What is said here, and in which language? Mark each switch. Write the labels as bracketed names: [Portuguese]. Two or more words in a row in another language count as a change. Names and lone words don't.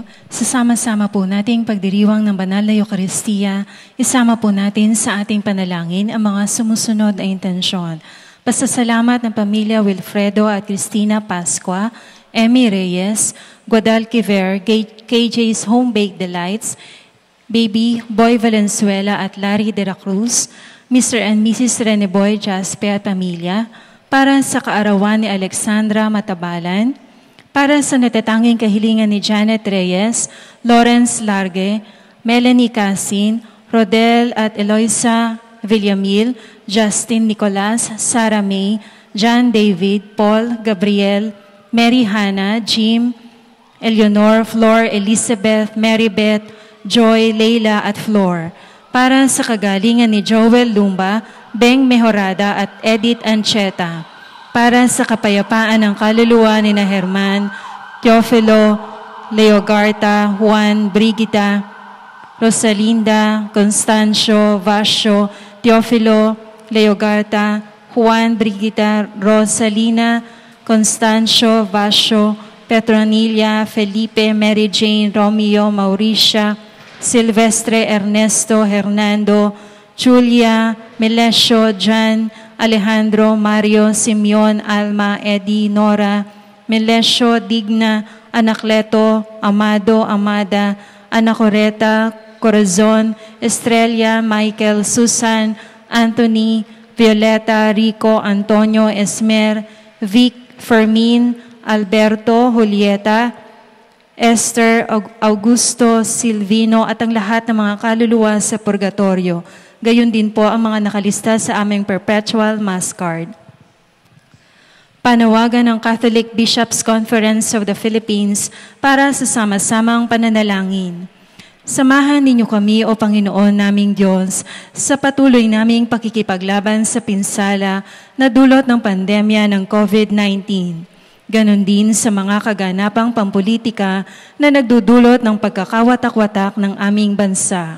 [Filipino] Sasama-sama po nating pagdiriwang ng banal na Eucharistia, isama po natin sa ating panalangin ang mga sumusunod na intensyon. Pasasalamat ng pamilya Wilfredo at Cristina Pascua, Emmy Reyes, Guadalquiver, KJ's Home Baked Delights, Baby Boy Valenzuela at Larry de la Cruz, [English] Mr. and Mrs. [Filipino] Reneboy Jaspe at pamilya, para sa kaarawan ni Alexandra Matabalan, para sa natatanging kahilingan ni Janet Reyes, Lawrence Largue, Melanie Casin, Rodel at Eloisa Villamil, Justin Nicolas, Sarah May, John David, Paul, Gabriel, Mary Hannah, Jim, Eleanor, Flor, Elizabeth, Marybeth, Joy, Leila at Flor. Para sa kagalingan ni Joel Lumba, Beng Mejorada at Edith Ancheta. Para sa kapayapaan ng kaluluwa ni Herman, Teofilo, Leogarta, Juan, Brigida, Rosalinda, Constancio, Vasio, Teofilo, Leogarta, Juan, Brigida, Rosalina, Constancio, Vasio, Petronilla, Felipe, Mary Jane, Romeo, Mauricia, Silvestre, Ernesto, Hernando, Julia, Melesio, Jan, Alejandro, Mario, Simeon, Alma, Eddie, Nora, Melesio, Digna, Anacleto, Amado, Amada, Anacoreta, Corazon, Estrella, Michael, Susan, Anthony, Violeta, Rico, Antonio, Esmer, Vic, Fermin, Alberto, Julieta, Esther, Augusto, Silvino at ang lahat ng mga kaluluwa sa purgatorio. Gayon din po ang mga nakalista sa aming Perpetual Mass Card. Panawagan ng Catholic Bishops' Conference of the Philippines para sa sama-samang pananalangin. Samahan ninyo kami, O Panginoon naming Diyos, sa patuloy naming pakikipaglaban sa pinsala na dulot ng pandemya ng COVID-19. Ganon din sa mga kaganapang pampolitika na nagdudulot ng pagkakawatak-watak ng aming bansa.